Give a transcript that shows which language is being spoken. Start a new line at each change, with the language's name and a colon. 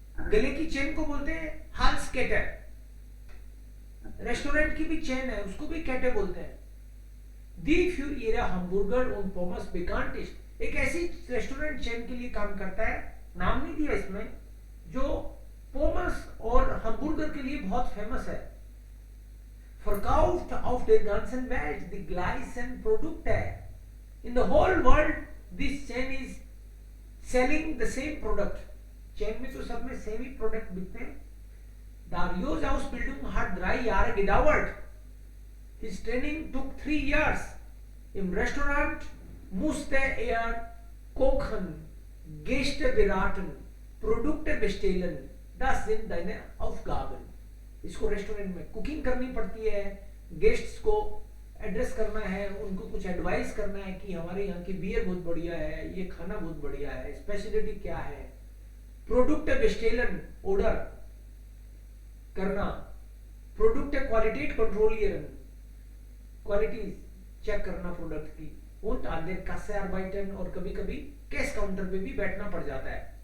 Hindi: गले की चेन को बोलते हैं हाल्स केटे. रेस्टोरेंट की भी चेन है, उसको भी केटे बोलते हैं.
German: Die für ihre Hamburger und Pommes bekannt ist.
Hindi: एक ऐसी रेस्टोरेंट चेन के लिए काम करता है, नाम नहीं दिया इसमें, जो पोमस और हमबर्गर के लिए बहुत फेमस है.
German: Verkauft auf der ganzen Welt die gleichen Produkte.
English: In the whole world, this chain is selling the same product.
Hindi: Chain में तो सब में सेम ही प्रोडक्ट बिकते हैं.
German: Dario's Ausbildung hat 3 Jahre gedauert.
English: His training took 3 years.
German: Im Restaurant musste er kochen, Gäste beraten, Produkte bestellen. Das sind deine Aufgaben.
Hindi: इसको restaurant में cooking करनी पड़ती है, गेस्ट्स को एड्रेस करना है, उनको कुछ एडवाइस करना है कि हमारे यहाँ की बियर बहुत बढ़िया है, ये खाना बहुत बढ़िया है, स्पेशलिटी क्या है. प्रोडक्ट बेस्टेलन ऑर्डर करना, प्रोडक्ट क्वालिटी कंट्रोलिeren, क्वालिटी चेक करना प्रोडक्ट की,
German: und an der Kasse arbeiten,
Hindi: और कभी कभी कैश काउंटर पे भी बैठना पड़ जाता है.